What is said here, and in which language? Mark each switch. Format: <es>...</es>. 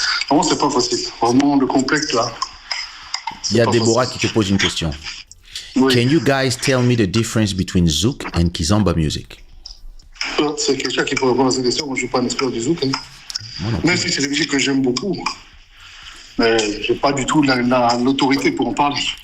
<fr>Vraiment, c'est pas facile. Vraiment, le complexe, là. Il y a Déborah qui te pose une question. Oui.</fr> <en>Can you guys tell me the difference between Zouk and Kizomba music?</en> <fr>C'est quelqu'un qui peut répondre à cette question. Moi, je ne suis pas un expert du Zouk. Hein. Même si c'est des musiques que j'aime beaucoup. Mais je n'ai pas du tout l'autorité pour en parler.</fr>